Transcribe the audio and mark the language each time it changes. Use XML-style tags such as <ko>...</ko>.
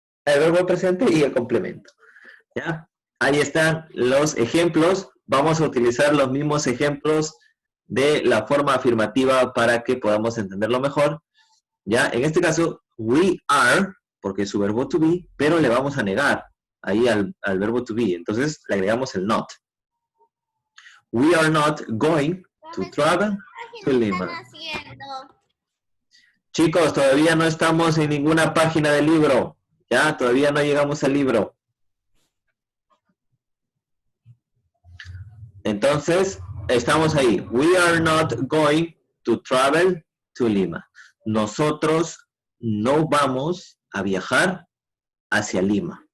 <es>El verbo en presente y el complemento, ¿ya? Ahí están los ejemplos. Vamos a utilizar los mismos ejemplos de la forma afirmativa para que podamos entenderlo mejor. Ya, en este caso,</es> <en>we are,</en> <es>porque es su verbo to be, pero le vamos a negar ahí al verbo to be. Entonces, le agregamos el not.</es> <en>We are not going to travel to Lima.</en> <es>Chicos, todavía no estamos en ninguna página del libro. Ya, todavía no llegamos al libro. Entonces, estamos ahí.</es> <en>We are not going to travel to Lima.</en> <es>Nosotros no vamos a viajar hacia Lima.</es>